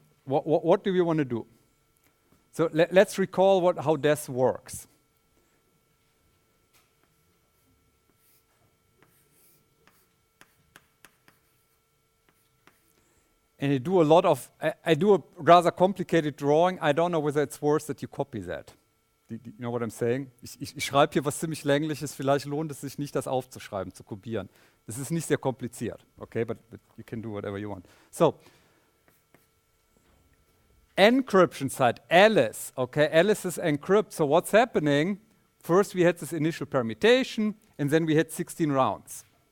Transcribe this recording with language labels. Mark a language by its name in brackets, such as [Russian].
[English] What do we want to do? So let's recall how this works. And I do a rather complicated drawing. I don't know whether it's worth that you copy that. You know what I'm saying? [German] Ich schreibe hier was ziemlich Längliches. Vielleicht lohnt es sich nicht, das aufzuschreiben, zu kopieren. Das ist nicht sehr kompliziert. [English] Okay, but you can do whatever you want. So, encryption side, Alice. Okay, Alice is encrypt. So what's happening? First we had this initial permutation, and then we had 16 rounds.